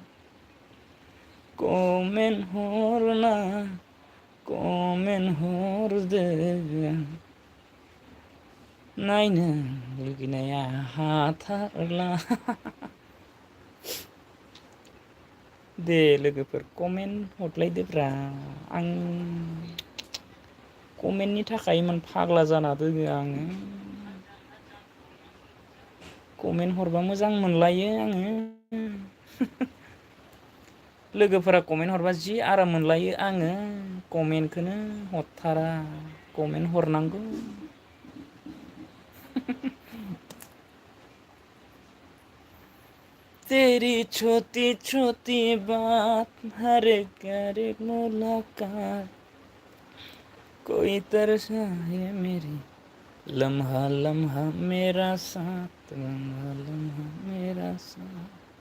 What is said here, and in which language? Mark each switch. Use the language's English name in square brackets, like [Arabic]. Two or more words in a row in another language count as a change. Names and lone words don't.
[Bodo] कमेन्ट हरना कमेन्ट हरदो नायनो लुगैनाया हाथारला दे लोगोफोर कमेन्ट हरलायदोब्रा आं कमेन्टनि थाखाय इमान फाग्ला जाना दोङो आङो कमेन्ट हरबा मोजां मोनलायो आङो लोगोफोरा कमेन्ट हरबा जि आराम मोनलायो आङो कमेन्टखौनो हरथारा कमेन्ट हरनांगौ [Hindi] तेरी छोटी छोटी बात हर एक मुलाकात कोई तरसा है मेरी लम्हा लम्हा मेरा साथ लम्हा लम्हा मेरा साथ